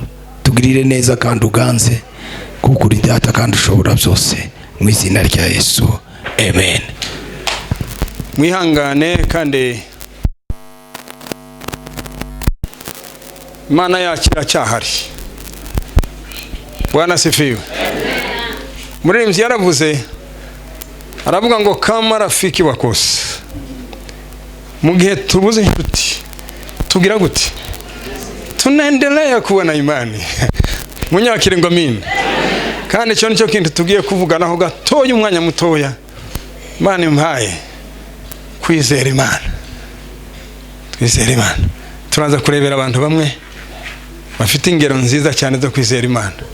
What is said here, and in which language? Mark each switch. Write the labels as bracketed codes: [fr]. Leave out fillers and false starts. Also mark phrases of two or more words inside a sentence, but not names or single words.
[rw] Tugirire neza kandi uganze, kuko uri Data kandi ushobora byose, mu izina rya Yesu, amen. Mwihangane kandi Imana yacu iracyahari. [sw] Bwana sifiwe. [rw] Muririmbyi yaravuze, aravuga ngo [sw] kama rafiki wakosa, [rw] mu gihe tubuze inshuti tugira gute? [sw] Tunaendelea kuwa na imani. [rw] Munyakire ngo amina. Kandi cyo nicyo kintu tugiye kuvuganaho gatoya umwanya mutoya. Imana impaye kwizera Imana. Twizera Imana. Turaza kurebera abantu bamwe bafite ingero nziza cyane zo kwizera Imana.